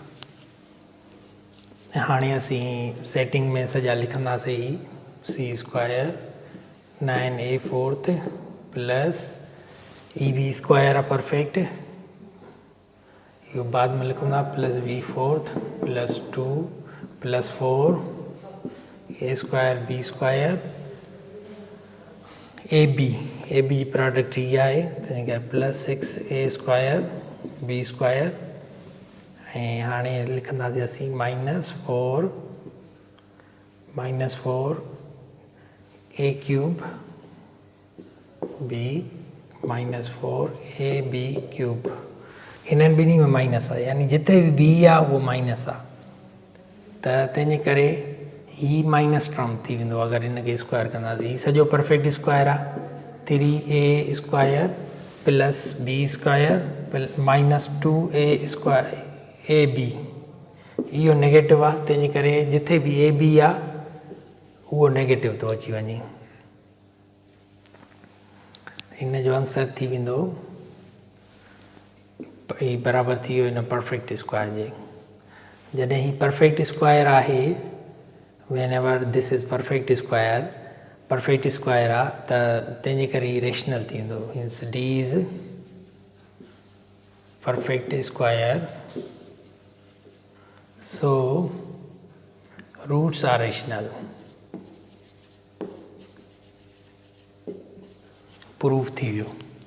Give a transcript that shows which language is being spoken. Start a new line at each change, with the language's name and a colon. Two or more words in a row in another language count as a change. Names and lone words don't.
Sindhi: हाणे असीं सेटिंग में सॼा लिखंदासीं
English: c square 9a fourth plus b square
Sindhi: आहे परफेक्ट, इहो बाद में लिखूं था
English: plus b fourth plus 2 plus 4a square b square ab a b product
Sindhi: ही आहे तंहिं करे
English: plus 6a square b square
Sindhi: ऐं हाणे लिखंदासीं असीं
English: minus four a cube b minus 4ab cube
Sindhi: हिननि ॿिन्ही में माइनस आहे यानी जिते बि बी आहे उहो माइनस आहे त तंहिंजे करे ही
English: minus term
Sindhi: थी वेंदो अगरि हिनखे स्क्वायर कंदासीं ही सॼो
English: perfect square
Sindhi: आहे
English: 3a square plus b square minus 2a square a b
Sindhi: इहो नेगेटिव आहे तंहिंजे करे जिथे बि ए बी आहे उहो नेगेटिव थो अची वञे हिन जो आंसर थी वेंदो ही बराबरि थी वियो हिन
English: perfect square
Sindhi: जे जॾहिं ही
English: perfect square
Sindhi: आहे
English: whenever this is perfect square
Sindhi: आहे त तंहिंजे करे ही रेशनल थी वेंदो
English: means d is perfect square so roots are rational
Sindhi: प्रूफ थी वियो